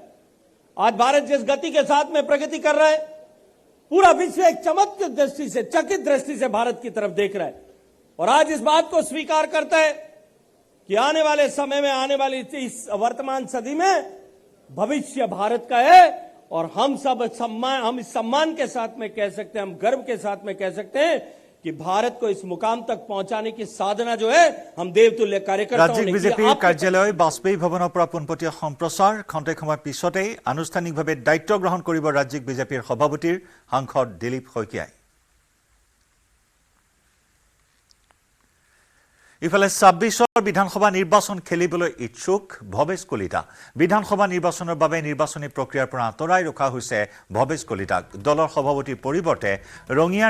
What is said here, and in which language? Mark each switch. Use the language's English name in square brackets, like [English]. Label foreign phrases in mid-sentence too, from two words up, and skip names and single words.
[Hindi] आज भारत जिस गति के साथ में प्रगति कर रहा है, पूरा विश्व एक चमत्कृत दृष्टि से, चकित दृष्टि से भारत की तरफ देख रहा है, और आज इस बात को स्वीकार करता है कि आने वाले समय में, आने वाली इस वर्तमान सदी में भविष्य भारत का है, और हम सब हम इस सम्मान के साथ में कह सकते हैं, हम गर्व के साथ में कह सकते हैं कि भारत को इस मुकाम तक पहुंचाने की साधना जो है हम देवतुल्य कार्यकर्ताओं ने [Assamese] ৰাজ্য বিজেপিৰ কাৰ্যালয় बाजपेयी भवনৰ পৰা পোনপটীয়া সম্প্ৰচাৰ খন্তেক সময় পিছতেই আনুষ্ঠানিকভাৱে দায়িত্ব গ্ৰহণ কৰিব ৰাজ্যিক বিজেপিৰ সভাপতিৰ সাংসদ দিলীপ শইকীয়াই। ইফালে ২৬ৰ বিধানসভা নিৰ্বাচন খেলিবলৈ ইচ্ছুক ভৱেশ কলিতা বিধানসভা নিৰ্বাচনৰ বাবে নিৰ্বাচনী প্ৰক্ৰিয়াৰ পৰা আঁতৰাই ৰখা হৈছে ভৱেশ কলিতাক দলৰ সভাপতিৰ পৰিৱৰ্তে ৰঙিয়াৰ